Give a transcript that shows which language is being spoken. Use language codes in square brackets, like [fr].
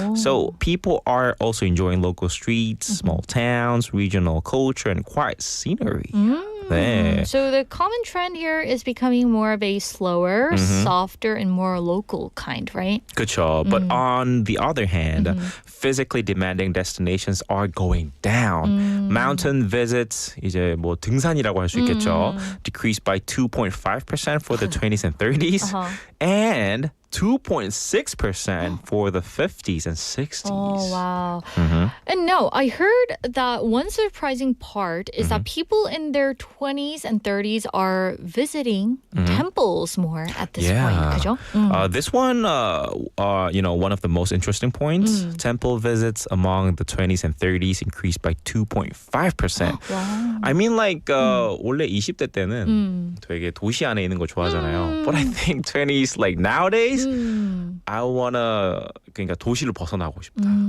[en] So people are also enjoying local streets, small towns, regional culture, and quiet scenery. [ko] 네. [en] So the common trend here is becoming more of a slower, softer, and more local kind, right? [ko] 그쵸. [en] But on the other hand, physically demanding destinations are going down. Mountain visits, [ko] 이제 뭐 등산이라고 할 수 있겠죠. [en] Decreased by 2.5% for the 20s and 30s. And 2.6% for the 50s and 60s. Oh, wow. And no, I heard that one surprising part is that people in their 20s and 30s are visiting temples more at this point. [ko] 그죠? [en] This one, one of the most interesting points, temple visits among the 20s and 30s increased by 2.5%. Wow. I mean, like, [ko] 원래 20대 때는 되게 도시 안에 있는 거 좋아하잖아요. [en] But I think 20s, like nowadays, I wanna [ko] 그러니까 도시를 벗어나고 싶다.